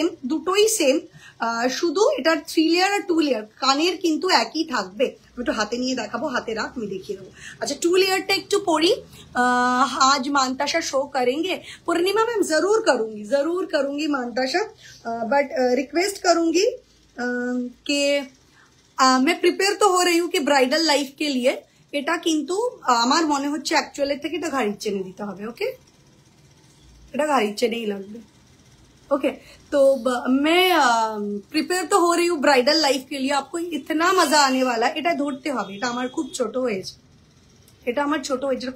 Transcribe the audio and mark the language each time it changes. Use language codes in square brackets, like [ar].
[bn] দুটোই সেম, শুধু এটার 3 লেয়ার আর 2 লেয়ার, কানের কিন্তু একই থাকবে। আমি একটু হাতে নিয়ে দেখাবো, হাতে রাখ, আমি দেখিয়ে দেবো। আচ্ছা, 2 লেয়ারটা একটু পরি। [hi] आज मानताशा शो करेंगे पूर्णिमा मैम? जरूर करूंगी मानताशा, बट रिक्वेस्ट करूंगी कि मैं प्रिपेयर तो हो रही हूँ कि ब्राइडल लाइफ के लिए, [bn] এটা কিন্তু আমার মনে হচ্ছে অ্যাকচুয়ালের থেকে এটা ঘাড়ির চেনে দিতে হবে। ওকে, এটা ঘাড়ির চেনেই লাগবে। [hi] ओके, तो मैं प्रिपेयर तो हो रही हूँ ब्राइडल लाइफ के लिए, आपको इतना मजा आने वाला है। [bn] এটা ধরতে হবে, এটা আমার খুব ছোট হয়েছে, এটা আমার ছোট হয়েছে।